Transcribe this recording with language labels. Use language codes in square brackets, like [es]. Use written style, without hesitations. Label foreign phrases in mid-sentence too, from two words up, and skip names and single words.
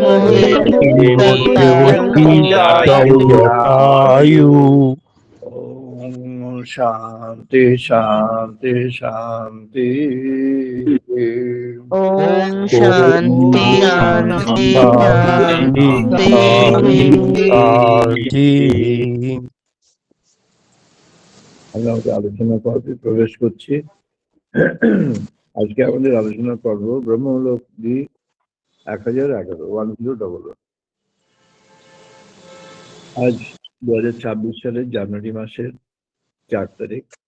[sa] ॐ शांति शांति शांति ॐ शान्ति शान्ति शान्ति [bn] শান্তি। আমরা আমাদের আলোচনা পর্বে প্রবেশ করছি। আজকে আমাদের আলোচনা পর্ব ব্রহ্মলোক 1011 আজ 2026 সালের জানুয়ারি মাসের 4 তারিখ।